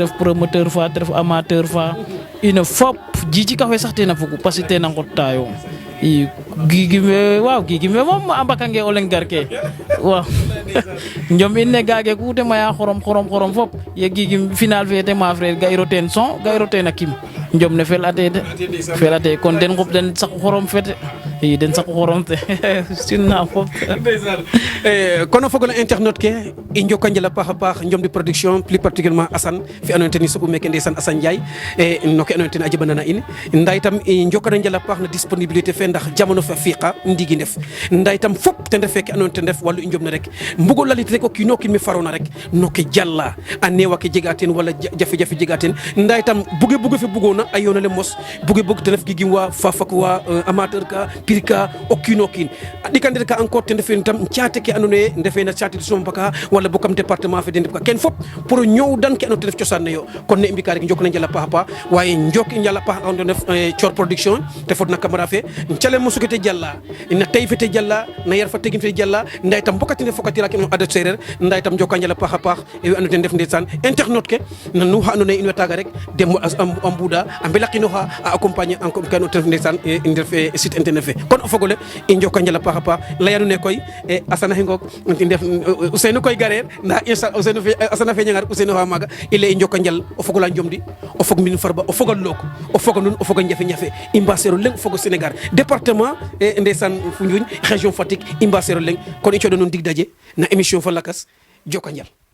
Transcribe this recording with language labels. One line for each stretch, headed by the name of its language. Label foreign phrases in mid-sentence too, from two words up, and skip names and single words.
Serer: ref promoteur fa te ref amateur fa ino fop Djidji Ka fe sax tena fogu
French: parce que
Serer: tena ngottayo i Guigui me moom a mbakange o leng garke waaw njom in ne gaage ku te maya xorom fop ye Guigui final fe te ma frère ga iro teen son ga iro teen a kim njom ne fel ate kon den xup den saqu xorom fete i den saqu xorom te sinna fop kono fogole internet ke i njoka njal a paax njom di production
French: plus particulièrement
Serer: Assane fi andoona yee ten i soɓu meke ndeysaan Assane Ndiaye no ke andoona yee ten a jaɓanana in nda itam i njokana njal a paax na disponibilité fe ndax jamono fa fiiqa ndigi ndef nda itam fop ten ref ke andoona yee ten ref wallu i njom ne rek mbugo lalit rek o kiino kiin me farona rek no ke jala a neewa ke jega teen wala jafe-jafe jega teen nda itam buge fe bugoona a yoonale mos buge ten ref Guigui wa Fafak wa amateur ka pir ka o kiino kiin a ɗikandir ka encore ten refe tam caate ke andoona yee ndefe na caate Somba ka wala bo kam département fe de ndef ka ken fop pour o ñoowdan ke andoona yee ten ref cosaan ne yo kon ne i mbika rek njokna njal a paax a paax waaye njok i njal a paax andoona yee Thior production te fodna camara fe calel mosu ke te jala na tey fe te jala na yar fa tegin fe jala nda itam mbokatine fokatira ke no ado sereer nda itam njoka njal a paax a paax e andoona yee ten ref ndeysaan internet ke na nu xa andoona yee in way taaga rek dem a mbuuda a mbelaqinooxa a accompagner encore ke andoona yee ten ref ndeysaan i ndef site internet fe kon o fogole i njoka njal a paax a paax layanu ne koy Assane xe ngoog i ndef Ousseynou koy gareer nda Assane fe ñangar Ousseynou xa maaga i lay i njoka njal o fogola Njomdi o fog Mbin Farba o foga Look o foga nuun o foga Njafe i mbaseero leŋ o fogo Sénégal département ndeysaan Foundiougne région Fatick i mbaseero leŋ kon i cooɗa nuun dig daje na émission fa lakas joka njal